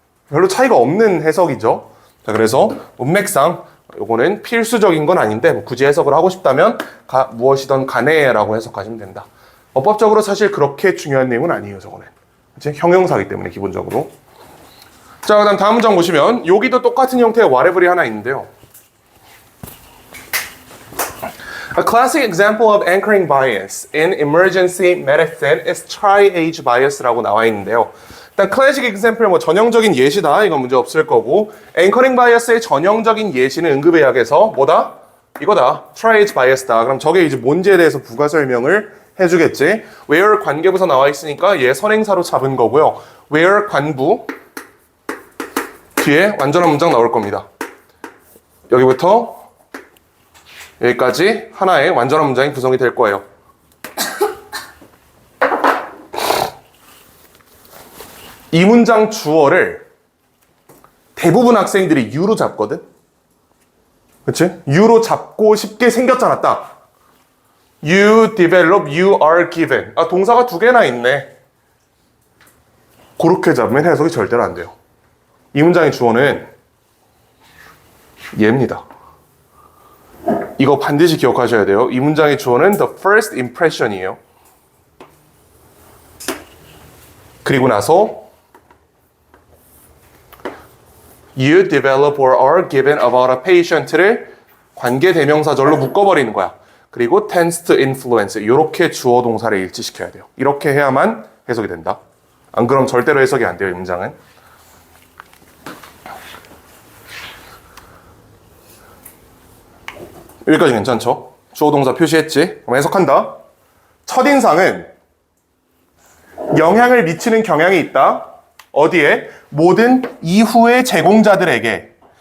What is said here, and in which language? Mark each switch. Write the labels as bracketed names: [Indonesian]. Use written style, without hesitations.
[Korean] 별로 차이가 없는 해석이죠. 자, 그래서 문맥상 요거는 필수적인 건 아닌데 뭐 굳이 해석을 하고 싶다면 무엇이든 간에라고 해석하시면 된다. 어법적으로 사실 그렇게 중요한 내용은 아니에요, 저거는. 그치? 형용사이기 때문에 기본적으로. 자, 그다음 다음 문장 보시면 여기도 똑같은 형태의 whatever이 하나 있는데요. [English] A classic example of anchoring bias in emergency medicine is tri-age bias라고 [Korean] 나와 있는데요. 일단 [English] classic example [Korean] 뭐 전형적인 예시다. 이건 문제 없을 거고 anchoring bias의 전형적인 예시는 응급의학에서 뭐다? 이거다. tri-age bias다. 그럼 저게 이제 뭔지에 대해서 부가 설명을 해주겠지. where 관계부사 나와 있으니까 얘 선행사로 잡은 거고요. where 관부 뒤에 완전한 문장 나올 겁니다. 여기부터 여기까지 하나의 완전한 문장이 구성이 될 거예요. 이 문장 주어를 대부분 학생들이 you로 잡거든? 그치? you로 잡고 쉽게 생겼잖아, 딱. [English] you develop, you are given. [Korean] 동사가 두 개나 있네. 그렇게 잡으면 해석이 절대로 안 돼요. 이 문장의 주어는 얘입니다. 이거 반드시 기억하셔야 돼요. 이 문장의 주어는 [English] the first impression [Korean] 이에요. 그리고 나서 [English] you develop or are given about a patient [Korean] 를 관계대명사절로 묶어버리는 거야. 그리고 [English] tends to influence [Korean] 이렇게 주어 동사를 일치시켜야 돼요. 이렇게 해야만 해석이 된다. 안 그럼 절대로 해석이 안 돼요, 이 문장은. 여기까지 괜찮죠? 주어 동사 표시했지? 그럼 해석한다. 첫인상은 영향을 미치는 경향이 있다. 어디에? 모든 이후의 제공자들에게